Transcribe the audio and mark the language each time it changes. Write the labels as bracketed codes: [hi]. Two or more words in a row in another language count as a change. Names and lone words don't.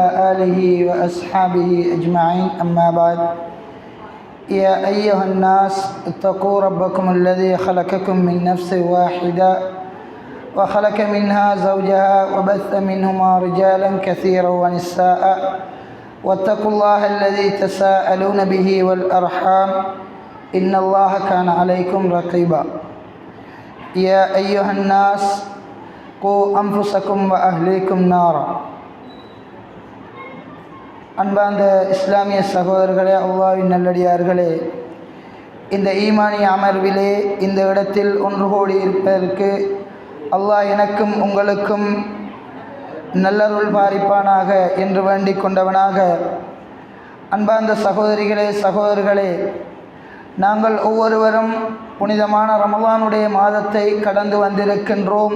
[ar] آله وأصحابه أجمعين أما بعد يا أيها الناس اتقوا ربكم الذي خلقكم من نفس واحدة وخلق منها زوجها وبث منهما رجالا كثيرا ونساء واتقوا الله الذي تساءلون به والأرحام إن الله كان عليكم رقيبا يا أيها الناس قوا أنفسكم وأهليكم نارا [ta] அன்பார்ந்த இஸ்லாமிய சகோதரர்களே, அல்லாஹ்வின் நல்லடியார்களே, இந்த ஈமானிய அமர்விலே இந்த இடத்தில் ஒன்று கூடி இருப்பதற்கு அல்லாஹ் எனக்கும் உங்களுக்கும் நல்லருள் பாரிப்பானாக என்று வேண்டிக் கொண்டவனாக, அன்பார்ந்த சகோதரர்களே, நாங்கள் ஒவ்வொருவரும் புனிதமான ரமலானுடைய மாதத்தை கடந்து வந்திருக்கின்றோம்.